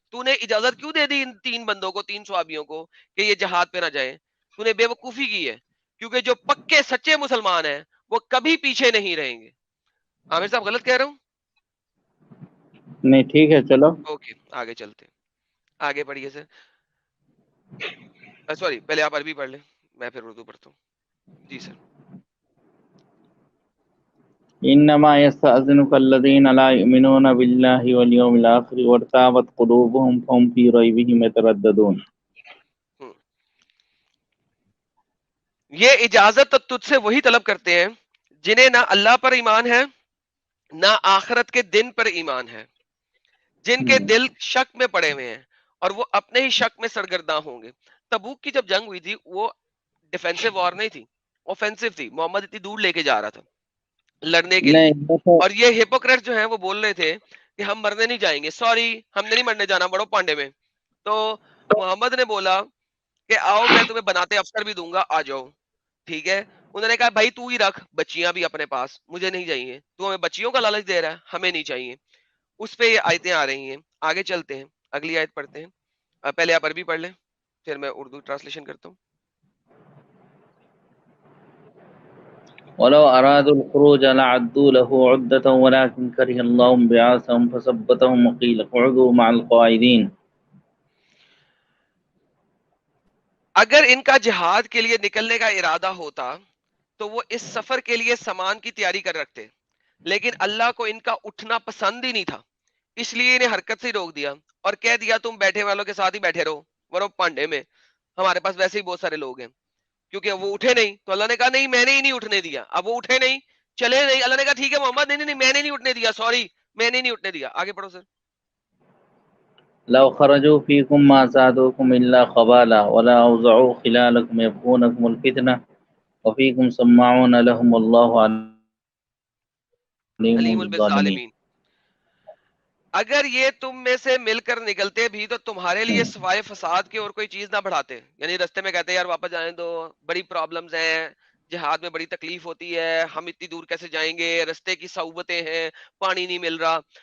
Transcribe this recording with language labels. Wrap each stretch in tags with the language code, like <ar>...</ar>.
<ur>تو نے اجازت کیوں دے دی ان 3 بندوں کو، 3 صحابیوں کو، کہ یہ جہاد پہ نہ جائیں؟ تو نے بے وقوفی کی ہے، کیونکہ جو پکے سچے مسلمان ہیں وہ کبھی پیچھے نہیں رہیں گے. عامر صاحب غلط کہہ رہا ہوں؟ نہیں ٹھیک ہے چلو. اوکے آگے چلتے ہیں. آگے پڑھیے سر. سوری پہلے آپ عربی پڑھ لیں، میں پھر اردو پڑھتا ہوں. جی سر.</ur> <ar>انما يستأذنك الذين لا يؤمنون بالله واليوم الآخر وارتابت قلوبهم فهم في ريبهم يترددون.</ar> <ur>یہ اجازت تو تجھ سے وہی طلب کرتے ہیں جنہیں نہ اللہ پر ایمان ہے نہ آخرت کے دن پر ایمان ہے، جن کے دل شک میں پڑے ہوئے ہیں اور وہ اپنے ہی شک میں سرگرداں ہوں گے. تبوک کی جب جنگ ہوئی تھی وہ ڈیفینسو وار نہیں تھی، اوفینسو تھی. محمد اتنی دور لے کے جا رہا تھا لڑنے کے لیے، نہیں وہ تو اور یہ ہپوکریٹ جو ہیں وہ بول رہے تھے کہ ہم مرنے نہیں جائیں گے، سوری ہم نے نہیں مرنے جانا، بڑو پانڈے میں. تو محمد نے بولا کہ آؤ میں تمہیں بناتے افسر بھی دوں گا، آ جاؤ. ٹھیک ہے، انہوں نے کہا بھائی تو ہی رکھ بچیاں بھی اپنے پاس، مجھے نہیں چاہیے. تو ہمیں بچیوں کا لالچ دے رہا ہے، ہمیں نہیں چاہیے. اس پہ یہ آیتیں آ رہی ہیں. آگے چلتے ہیں، اگلی آیت پڑھتے ہیں. پہلے آپ عربی پڑھ لیں پھر میں اردو ٹرانسلیشن کرتا ہوں.</ur> <ar>ولو أرادوا الخروج لعدوا له عدة ولكن كره الله بعاثهم فثبتهم وقيل اقعدوا مع القاعدين.</ar> <ur>اگر ان کا جہاد کے لیے نکلنے کا ارادہ ہوتا تو وہ اس سفر کے لیے سامان کی تیاری کر رکھتے، لیکن اللہ کو ان کا اٹھنا پسند ہی نہیں تھا، اس لیے انہیں حرکت سے روک دیا اور کہہ دیا تم بیٹھے والوں کے ساتھ ہی بیٹھے رہو، ورو پانڈے میں ہمارے پاس ویسے ہی بہت سارے لوگ ہیں. کیونکہ وہ اٹھے نہیں تو اللہ نے کہا نہیں میں نے ہی نہیں اٹھنے دیا. اب وہ اٹھے نہیں، چلے نہیں، اللہ نے کہا ٹھیک ہے محمد نہیں نہیں میں نے نہیں اٹھنے دیا، سوری میں نے نہیں اٹھنے دیا. آگے پڑھو سر.</ur> <ar>لو خرجوا فيكم ما زادوكم إلا خبالا ولا أوضعوا خلالكم يبغونكم الفتنة وفيكم سماعون لهم والله عليم علیم بالظالمين. بالظالمین.</ar> <ur>اگر یہ تم میں سے مل کر نکلتے بھی تو تمہارے لیے سوائے فساد کے اور کوئی چیز نہ بڑھاتے. یعنی رستے میں کہتے یار واپس جائیں دو، بڑی پرابلمز ہیں، جہاد میں بڑی تکلیف ہوتی ہے، ہم اتنی دور کیسے جائیں گے، رستے کی صعوبتیں ہیں، پانی نہیں مل رہا.</ur>